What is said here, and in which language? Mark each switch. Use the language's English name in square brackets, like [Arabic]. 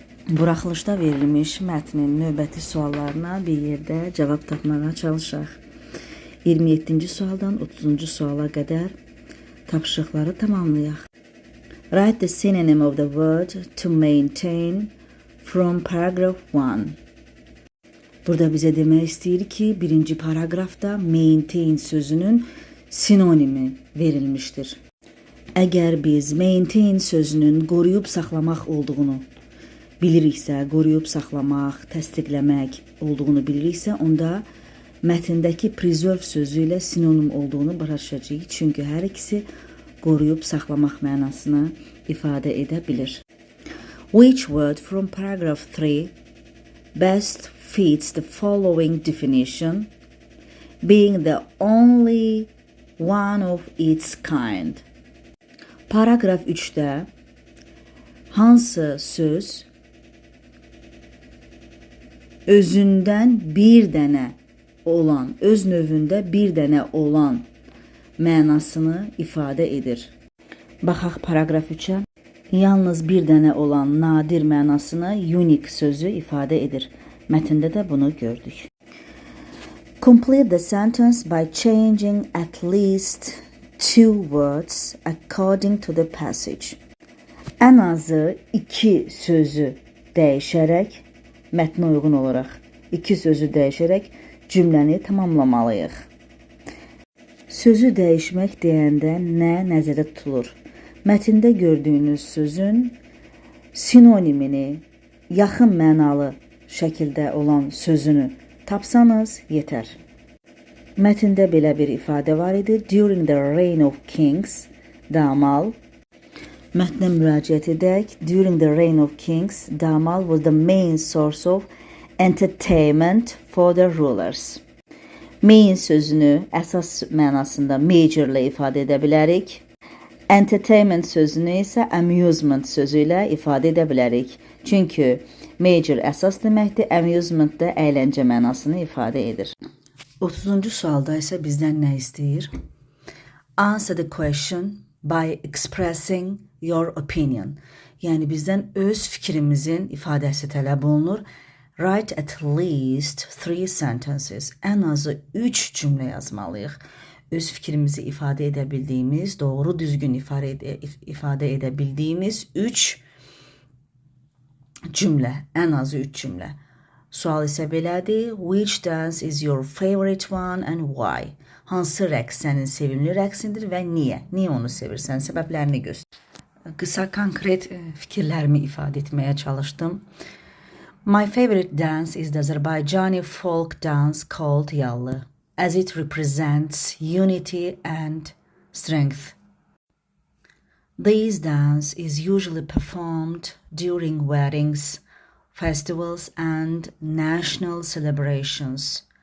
[Azerbaijani] Buraxılışda verilmiş mətnin növbəti suallarına bir yerdə cavab tapmağa çalışaq. 27-ci sualdan 30-cu suala qədər tapşırıqları tamamlayaq. [English] Write the synonym of the word to maintain from paragraph 1. [Azerbaijani] Burada bizə demək istəyir ki, birinci paragrafda maintain sözünün sinonimi verilmişdir. Əgər biz maintain sözünün qoruyub saxlamaq olduğunu biliriksə, qoruyub saxlamaq, təsdiqləmək olduğunu biliriksə, onda mətndəki preserve sözü ilə sinonim olduğunu başa düşəcəyik. Çünki hər ikisi qoruyub saxlamaq mənasını ifadə edə bilir. [English] Which word from paragraph 3 best fits the following definition, being the only one of its kind? [Azerbaijani] Paragraf 3-də hansı söz özündən bir dənə olan, öz növündə bir dənə olan mənasını ifadə edir? Baxaq paragraf 3-ə. Yalnız bir dənə olan nadir mənasını unique sözü ifadə edir. Mətndə də bunu gördük. [English] Complete the sentence by changing at least 2 words according to the passage. [Azerbaijani] Ən azı 2 sözü dəyişərək, mətnə uyğun olaraq 2 sözü dəyişərək cümləni tamamlamalıyıq. Sözü dəyişmək deyəndə nə nəzərdə tutulur? Mətndə gördüyünüz sözün sinonimini, yaxın mənalı şəkildə olan sözünü tapsanız yetər. Mətndə belə bir ifadə var idi. [English] During the reign of kings, damal. [Azerbaijani] Mətnə müraciət edək. [English] During the reign of kings, damal was the main source of entertainment for the rulers. [Azerbaijani] Main sözünü əsas mənasında major ilə ifadə edə bilərik. Entertainment sözünü isə amusement sözü ilə ifadə edə bilərik. Çünki major əsas deməkdir, amusement də əyləncə mənasını ifadə edir. 30-cu sualda isə bizdən nə istəyir? [English] Answer the question by expressing your opinion. [Azerbaijani] Yəni bizdən öz fikrimizin ifadəsi tələb olunur. [English] Write at least 3 sentences. [Azerbaijani] Ən azı 3 cümlə yazmalıyıq. Öz fikrimizi ifadə edə bildiyimiz, doğru düzgün ifadə edə bildiyimiz 3 cümlə. Ən azı 3 cümlə. Sual isə belədir. [English] Which dance is your favorite one and why? [Azerbaijani] Hansı rəqs sənin sevimli rəqsindir və niyə? Niyə onu sevirsən? Səbəblərini göstər. Qısa, konkret fikirlərimi ifadə etməyə çalışdım. [English] My favorite dance is the Azerbaijani folk dance called Yallı, as it represents unity and strength. This dance is usually performed during weddings, festivals and national celebrations.